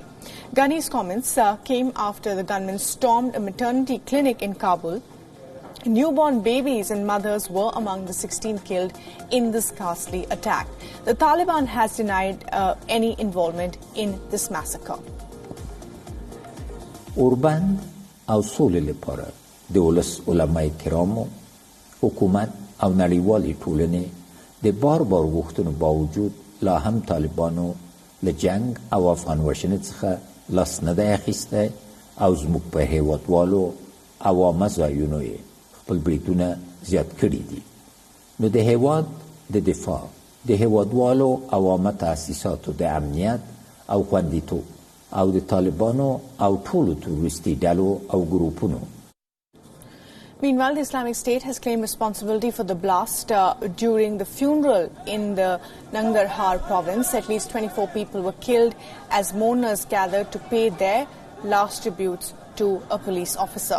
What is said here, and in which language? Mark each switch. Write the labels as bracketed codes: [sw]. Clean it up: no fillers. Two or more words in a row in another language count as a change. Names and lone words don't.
[en] Ghani's comments came after the gunmen stormed a maternity clinic in Kabul. Newborn babies and mothers were among the 16 killed in this ghastly attack. The Taliban has denied any involvement in this massacre. [ps] اوربند او سولې لپاره د ولس علماء کرامو حکومت او نړیوالې ټولنې د بار غوښتنو باوجود لا هم طالبانو له جنگ او افغان وژنې څخه لاس نه دی اخیستی او زموږ په هیوادوالو عوامه ځایونو یې خپل بریدونه زیات کړي دي. نو د هیواد د دفاع د هیوادوالو عوامه تاسیساتو د امنیت او خوندیتوب او د طالبانو او ټولو تروریستي ډلو او ګروپونو. [en] Meanwhile, the Islamic State has claimed responsibility for the blast during the funeral in the Nangarhar province. At least 24 people were killed as mourners gathered to pay their last tributes to a police officer.